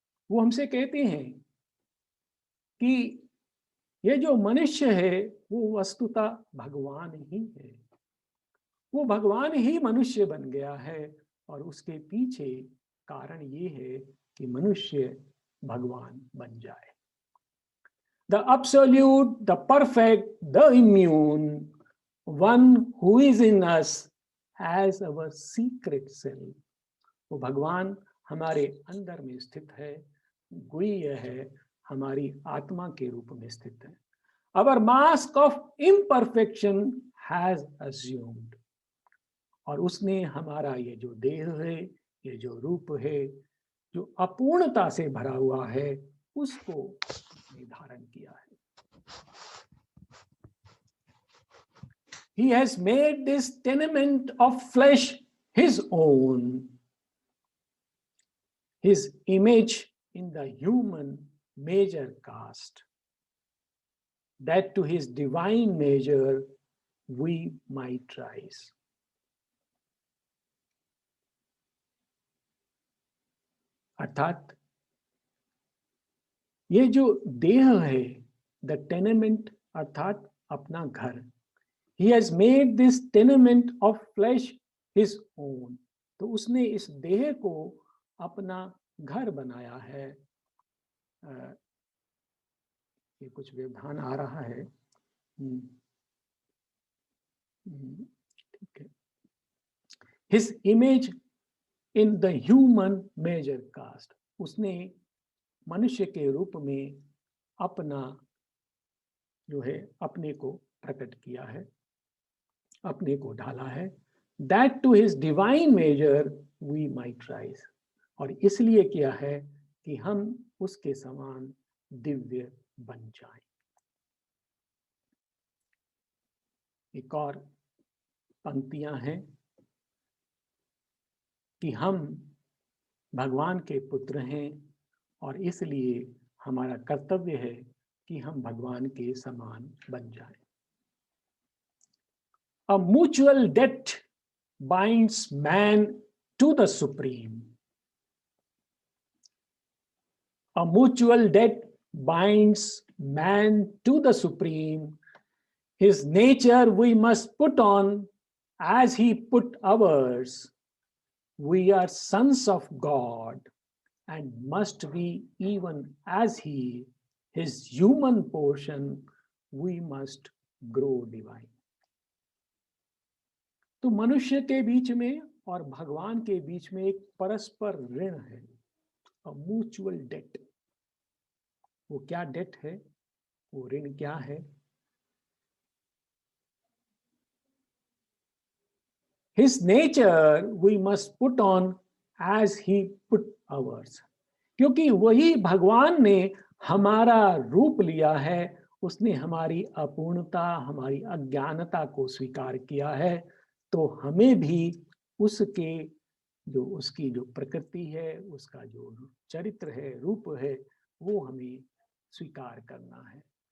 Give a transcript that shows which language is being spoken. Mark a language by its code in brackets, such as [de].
[hi] वो हमसे कहते हैं कि ये जो मनुष्य है वो वस्तुतः भगवान ही है। वो भगवान ही मनुष्य बन गया है और उसके पीछे कारण ये है कि मनुष्य भगवान बन जाए। [en] The absolute, the perfect, the immune, one who is in us as our secret self. [hi] वो भगवान हमारे अंदर में स्थित है, गुह्य है, हमारी आत्मा के रूप में स्थित है। [en] Our mask of imperfection has assumed. [hi] और उसने हमारा ये जो देह है, ये जो रूप है, जो अपूर्णता से भरा हुआ है, उसको धारण किया है। [en] He has made this tenement of flesh his own, his image in the human measure cast, that to his divine measure we might rise. [hi] अर्थात ये जो देह है, द टेनेमेंट अर्थात अपना घर, [en] he has made this tenement of flesh his own. [hi] तो उसने इस देह को अपना घर बनाया है। ये कुछ व्यवधान आ रहा है, ठीक है। [en] His image in the human measure cast. [hi] उसने मनुष्य के रूप में अपना जो है अपने को प्रकट किया है, अपने को ढाला है। [en] That to his divine measure we might rise. [hi] और इसलिए किया है कि हम उसके समान दिव्य बन जाएं। एक और पंक्तियां हैं कि हम भगवान के पुत्र हैं और इसलिए हमारा कर्तव्य है कि हम भगवान के समान बन जाएं। [en] A mutual debt binds man to the supreme. A mutual debt binds man to the supreme. His nature we must put on as he put ours. We are sons of God and must be even as he. His human portion we must grow divine. [hi] तो मनुष्य के बीच में और भगवान के बीच में एक परस्पर ऋण है, म्यूचुअल डेट। वो क्या डेट है, वो ऋण क्या है? [en] His nature we must put on as he put ours. [hi] क्योंकि वही भगवान ने हमारा रूप लिया है, उसने हमारी अपूर्णता, हमारी अज्ञानता को स्वीकार किया है, तो हमें भी उसके जो उसकी जो प्रकृति है, उसका जो चरित्र है, रूप है, वो हमें स्वीकार करना है।